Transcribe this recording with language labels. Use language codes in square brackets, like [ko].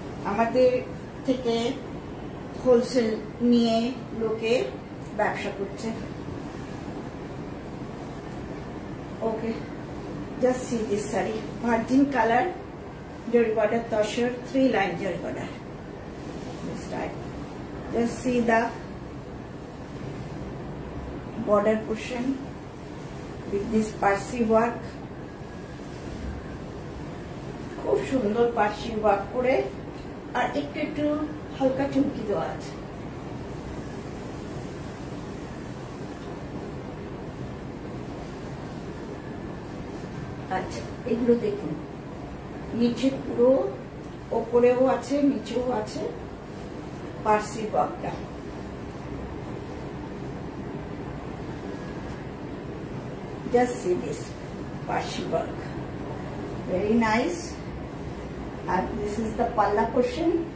[bn] আমাদের থেকে হোলসেল নিয়ে লোকে ব্যবসা করছে। [en] Okay, just see this sari, virgin colour, zari border tussar, 3 line zari border. Just see the border portion with this Parsi work. [bn] খুব সুন্দর পার্সি ওয়ার্ক করে আর একটু একটু হালকা চুমকি দেওয়া আছে। আচ্ছা, এগুলো দেখুন, নিচে পুরো ওপরেও আছে নিচেও আছে পার্সি ওয়ার্কটা। [en] Just see this Parsi work, very nice. And this is the palla portion.